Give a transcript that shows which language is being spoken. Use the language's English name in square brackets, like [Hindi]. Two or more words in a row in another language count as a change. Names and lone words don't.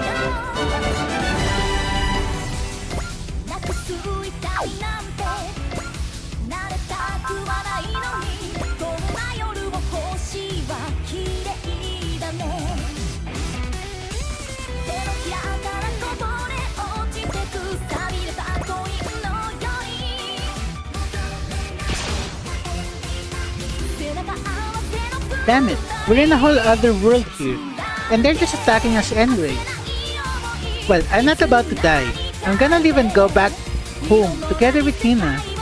[Japanese] なくす痛みなんて慣れたくはないのに、こんな夜を星は綺麗だね。手のひらからこぼれ落ちてくさびれたコインのように、背中合わせの [English] Damn it, we're in a whole other world here. And they're just attacking us anyway. Well, I'm not about to die. I'm gonna live and go back home together with Hina.